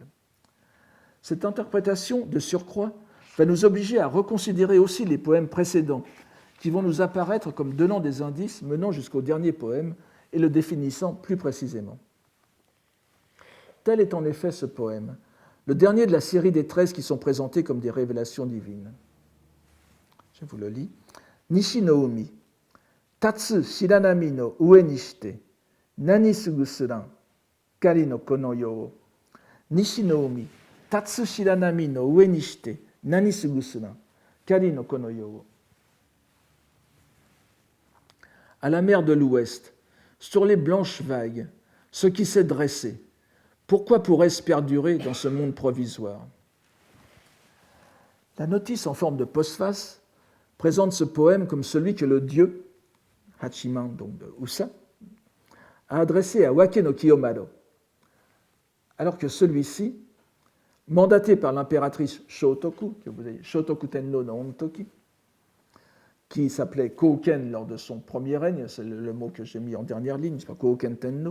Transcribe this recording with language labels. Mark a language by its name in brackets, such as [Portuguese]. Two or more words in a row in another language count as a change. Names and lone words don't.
[French] Cette interprétation, de surcroît, va nous obliger à reconsidérer aussi les poèmes précédents, qui vont nous apparaître comme donnant des indices menant jusqu'au dernier poème et le définissant plus précisément. Tel est en effet ce poème, le dernier de la série des 13 qui sont présentés comme des révélations divines. Je vous le lis. [Japanese] 西の海、立つ白波の上にして、何過ぐすらん、仮のこの世. 西の海、立つ白波の上にして、何過ぐすらん、仮のこの世. [French] À la mer de l'Ouest, sur les blanches vagues, ce qui s'est dressé, pourquoi pourrait-ce perdurer dans ce monde provisoire? La notice en forme de postface présente ce poème comme celui que le dieu, Hachiman, donc de Usa, a adressé à Wake no Kiyomaro, alors que celui-ci, mandaté par l'impératrice Shotoku, que vous avez, [Japanese] 称徳天皇の御時, [French] qui s'appelait Kouken lors de son premier règne, c'est le mot que j'ai mis en dernière ligne, c'est pas Kouken Tenno.